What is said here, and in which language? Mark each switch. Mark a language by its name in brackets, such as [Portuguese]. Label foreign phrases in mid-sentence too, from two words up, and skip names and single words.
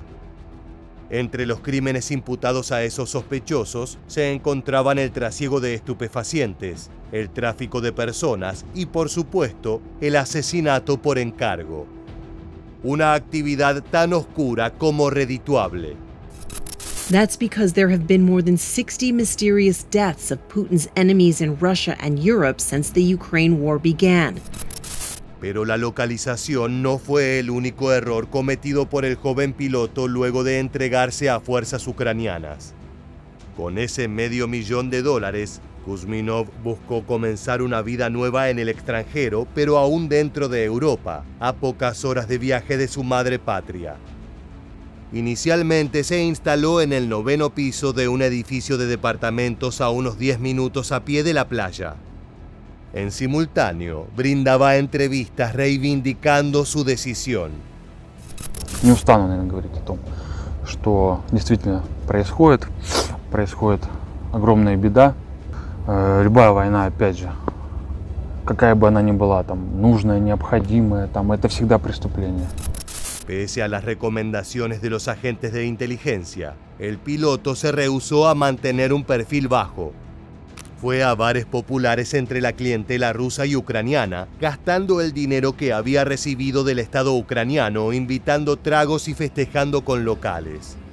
[Spanish] Entre los crímenes imputados a esos sospechosos se encontraban el trasiego de estupefacientes, el tráfico de personas y, por supuesto, el asesinato por encargo. Una actividad tan oscura como redituable. [English] That's because there have been more than 60 mysterious deaths of Putin's enemies in Russia and Europe since the Ukraine war began. [Spanish] Pero la localización no fue el único error cometido por el joven piloto luego de entregarse a fuerzas ucranianas. Con ese $500,000, Kuzminov buscó comenzar una vida nueva en el extranjero, pero aún dentro de Europa, a pocas horas de viaje de su madre patria. Inicialmente se instaló en el 9º piso de un edificio de departamentos a unos 10 minutos a pie de la playa. En simultáneo, brindaba entrevistas reivindicando su decisión. [Russian] Не устану, наверное, говорить о том, что действительно происходит огромная беда. Любая война, опять же, какая бы она ни была, там, нужная, необходимая, там, это всегда преступление. [Spanish] Pese a las recomendaciones de los agentes de inteligencia, el piloto se rehusó a mantener un perfil bajo. Fue a bares populares entre la clientela rusa y ucraniana, gastando el dinero que había recibido del Estado ucraniano, invitando tragos y festejando con locales.